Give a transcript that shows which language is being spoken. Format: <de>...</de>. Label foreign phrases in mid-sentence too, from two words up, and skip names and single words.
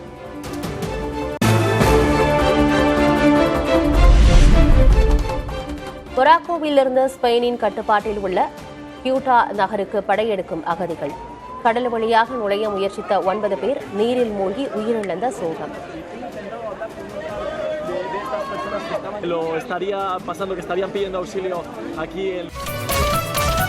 <ta>மொராக்கோவிலிருந்து ஸ்பெயினின் கட்டுப்பாட்டில் உள்ள கியூட்டா நகருக்கு படையெடுக்கும் அகதிகள். கடல் வழியாக நுழைய முயற்சித்த 9 பேர் நீரில் மூழ்கி உயிரிழந்த சோகம்.</ta> <es>Lo estaría pasando que estarían pidiendo auxilio aquí</es>